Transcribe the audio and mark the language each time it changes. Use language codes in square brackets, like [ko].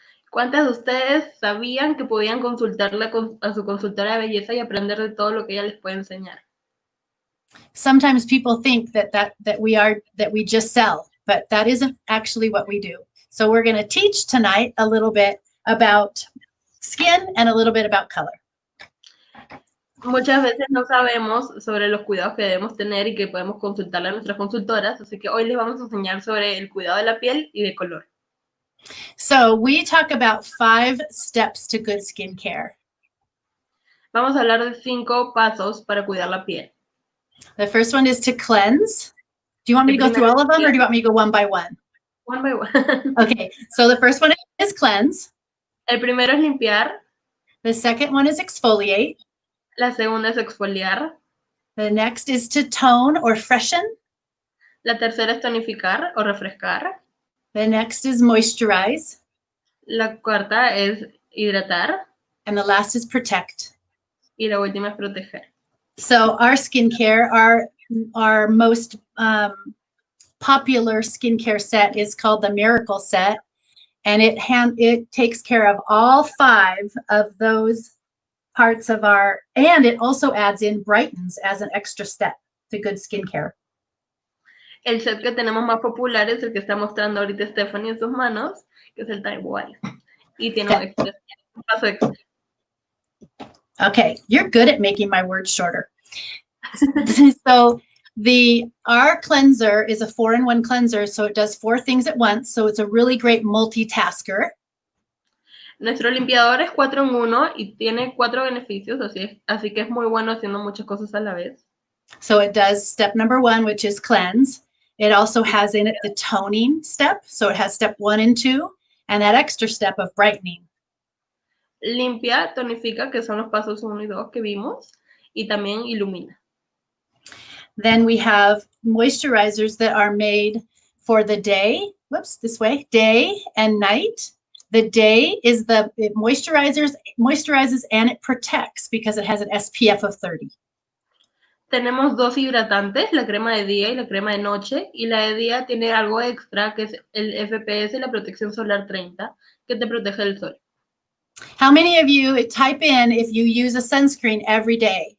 [es] ¿Cuántas de ustedes sabían que podían consultarla a su consultora de belleza y aprender de todo lo que ella les puede enseñar? [en] Sometimes people think that we just sell, but that isn't actually what we do. So we're going to teach tonight a little bit about skin and a little bit about color. [es] Muchas veces no sabemos sobre los cuidados que debemos tener y que podemos consultarle a nuestras consultoras, así que hoy les vamos a enseñar sobre el cuidado de la piel y de color. [en] So we talk about 5 steps to good skincare. [es] Vamos a hablar de 5 pasos para cuidar la piel. [en] The first one is to cleanse. Do you want me to go through all of them, or do you want me to go one by one? One by one. Okay, so the first one is cleanse. [es] El primero es limpiar, [en] The second one is exfoliate. [es] la segunda es exfoliar, [en] The next is to tone or freshen. [es] la tercera es tonificar o refrescar, [en] The next is moisturize. [es] la cuarta es hidratar [en] And the last is protect. [es] y la última es proteger. [en] So our skincare, our most popular skincare set is called the Miracle Set, and it takes care of all 5 of those parts of and it also adds in brightens as an extra step to good skincare. [es] El set que tenemos más popular es el que está mostrando ahorita Stephanie en sus manos, que es el Time Wise. Y tiene un paso extra. [en] Okay, you're good at making my words shorter. So our cleanser is a 4-in-1 cleanser, so it does 4 things at once. So it's a really great multitasker. [es] Nuestro limpiador es 4 en 1 y tiene 4 beneficios, así que es muy bueno haciendo muchas cosas a la vez. [en] So it does step number 1, which is cleanse. It also has in it the toning step. So it has step 1 and 2, and that extra step of brightening. [es] Limpia, tonifica, que son los pasos 1 y 2 que vimos, y también ilumina. [en] Then we have moisturizers that are made for the day. Whoops, this way, day and night. The day is it moisturizes and it protects because it has an SPF of 30. [es] Tenemos 2 hidratantes, la crema de día y la crema de noche, y la de día tiene algo extra que es el FPS, la protección solar 30, que te protege del sol. [en] How many of you type in if you use a sunscreen every day?